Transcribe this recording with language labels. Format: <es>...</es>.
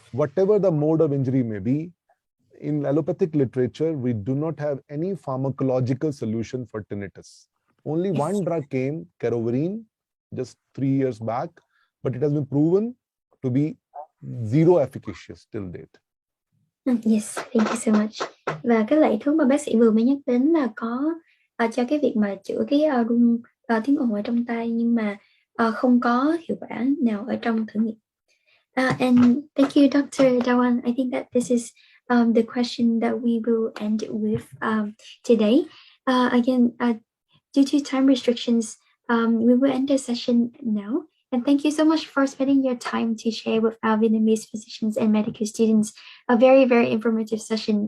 <en>Whatever the mode of injury may be, in allopathic literature, we do not have any pharmacological solution for tinnitus. Only Yes. one drug came, carovarine, just 3 years back, but it has been proven to be zero efficacious till date. Yes, thank you so much.</en> <vi>Và cái loại thuốc mà bác sĩ vừa mới nhắc đến là có cho cái việc mà chữa cái rung tiếng ồn ở trong tai, nhưng mà không có hiệu quả nào ở trong thử nghiệm.</vi> <en>And thank you, Dr. Dhawan. I think that this is the question that we will end with today. Again, due to time restrictions, we will end the session now. And thank you so much for spending your time to share with our Vietnamese physicians and medical students a very, very informative session.</en>